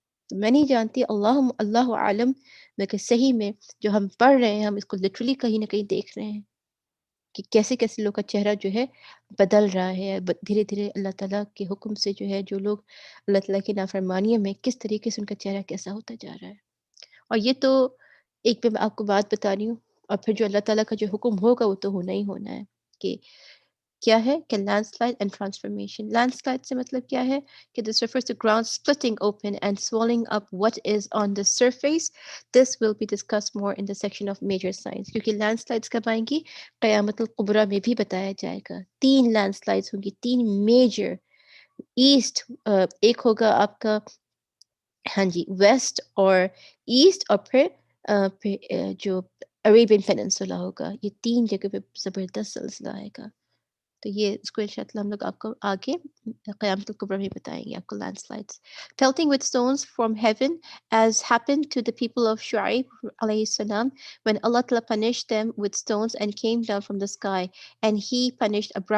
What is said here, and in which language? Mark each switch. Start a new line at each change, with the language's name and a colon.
Urdu: تو میں نہیں جانتی، اللہ عالم، لیکن صحیح میں جو ہم پڑھ رہے ہیں ہم اس کو لٹرلی کہیں نہ کہیں دیکھ رہے ہیں کہ کیسے کیسے لوگ کا چہرہ جو ہے بدل رہا ہے دھیرے دھیرے، اللہ تعالیٰ کے حکم سے جو ہے جو لوگ اللہ تعالیٰ کی نافرمانیوں میں کس طریقے سے ان کا چہرہ کیسا ہوتا جا رہا ہے۔ اور یہ تو ایک میں آپ کو بات بتا رہی ہوں، اور پھر جو اللہ تعالیٰ کا جو حکم ہوگا وہ تو ہونا ہی ہونا ہے، کہ کیا ہے کہ land slide and transformation. Land slide سے مطلب کیا ہے کہ
English: This refers to ground splitting open and swallowing up what is on the surface. This will be discussed more in the section of major signs.
Urdu: کیونکہ land slides کب آئیں گی؟ قیامت القبریٰ میں بھی بتایا جائے گا، 3 لینڈ سلائڈس ہوں گی، 3 میجر، ایسٹ، ایک ہوگا آپ کا ہاں جی ویسٹ اور ایسٹ، اور پھر جو عربین پیننسولا ہوگا، یہ 3 جگہ پہ زبردست سلسلہ آئے گا۔ تو یہ اس کو انشاءاللہ ہم لوگ آپ کو آگے قیامت الکبریٰ میں بتائیں گے آپ کو land slides.
English: Pelting with stones from heaven as happened to the people of Shu'aib alayhi salam when Allah Ta'ala punished them with stones and came down from the sky, and he punished